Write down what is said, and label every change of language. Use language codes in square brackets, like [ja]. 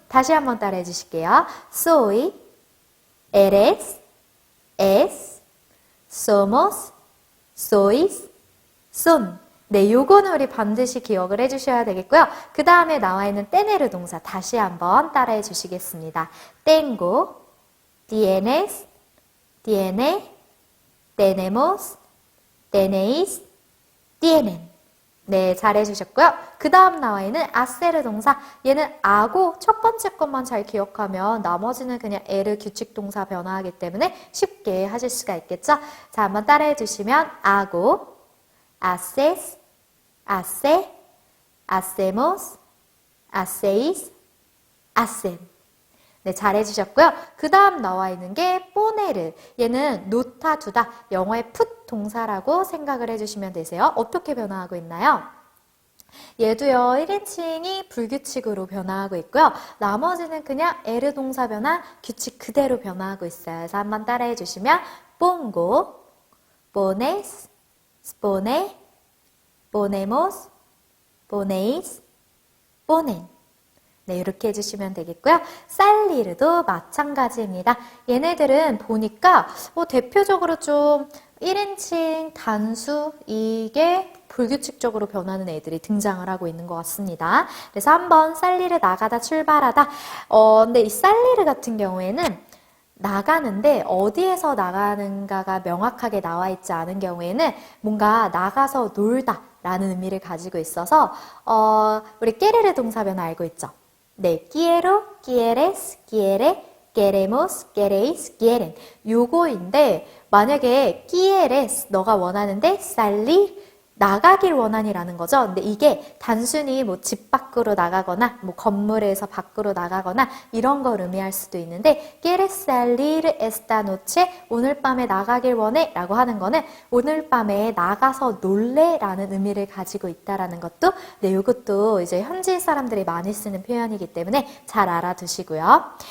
[ko] 다시 한번 따라해 주실게요. [es] soy, eres, es, somos, sois, son. [ko] 네, 요거는 우리 반드시 기억을 해주셔야 되겠고요. 그 다음에 나와 있는 떼내르 동사 다시 한번 따라해 주시겠습니다. [es] tengo, tienes, tiene, tenemos, tenéis, tienen. [ko] 네, 잘해주셨고요. 그 다음 나와 있는 아세르 동사. 얘는 아고 첫 번째 것만 잘 기억하면 나머지는 그냥 에르 규칙 동사 변화하기 때문에 쉽게 하실 수가 있겠죠? 자, 한번 따라해 주시면 아고, [es] haces, hace, hacemos, hacéis, hacen. [ko] 네, 잘해주셨고요. 그 다음 나와 있는 게 pone르. 얘는 놓다, 두다. 영어의 put 동사라고 생각을 해주시면 되세요. 어떻게 변화하고 있나요? 얘도요, 1인칭이 불규칙으로 변화하고 있고요. 나머지는 그냥 에르 동사 변화, 규칙 그대로 변화하고 있어요. 그래서 한번 따라해 주시면 [es] pongo, pones, pone, ponemos, poneis, ponen. [ko] 네, 이렇게 해주시면 되겠고요. 살리르도 마찬가지입니다. 얘네들은 보니까 대표적으로 좀 1인칭 단수 이게 불규칙적으로 변하는 애들이 등장을 하고 있는 것 같습니다. 그래서 한번 살리르 나가다 출발하다. 근데 이 살리르 같은 경우에는 나가는데 어디에서 나가는가가 명확하게 나와 있지 않은 경우에는 뭔가 나가서 놀다 라는 의미를 가지고 있어서 우리 깨르르 동사 변화 알고 있죠? [es] 네, quiero, quieres, quiere, queremos, queréis, quieren. [ko] 요거인데 만약에 quieres 너가 원하는데 salir 나가길 원하니라는 거죠. 근데 이게 단순히 뭐 집 밖으로 나가거나 뭐 건물에서 밖으로 나가거나 이런 걸 의미할 수도 있는데 [es] quieres salir esta noche [ko] 오늘 밤에 나가길 원해 라고 하는 거는 오늘 밤에 나가서 놀래 라는 의미를 가지고 있다라는 것도 네, 이것도 이제 현지 사람들이 많이 쓰는 표현이기 때문에 잘 알아두시고요.